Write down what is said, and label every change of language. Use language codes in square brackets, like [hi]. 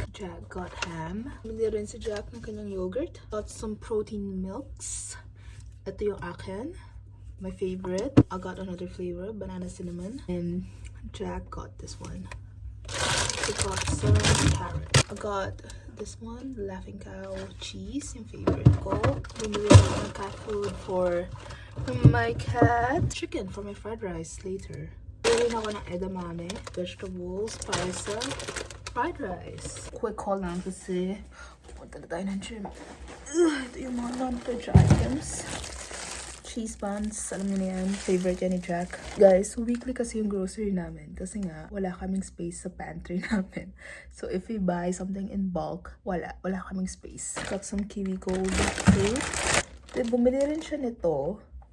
[en] Jack got ham. [tl] Bumili rin si Jack ng kanyang yogurt. [en] Got some protein milks. [tl] Ito yung akin. [en] my favorite. I got another flavor, banana cinnamon. And Jack got this one. I got some carrot. I got this one, Laughing Cow cheese, [tl] yung favorite ko. Bumili ako ng [en] cat food for my cat. Chicken for my fried rice later. [tl] Bumili ako ng edamame, vegetables para sa fried rice. Quick haul lang kasi pupunta na tayo ng gym. Ito yung mga non-veg items. Cheese buns, alam niyo na yan, favorite yan ni Jack. Guys, weekly kasi yung grocery namin kasi nga wala kaming space sa pantry namin. [en] So if we buy something in bulk, [tl] wala kaming space. [en] Got some kiwi gold fruit. [tl] Then bumili rin siya nito.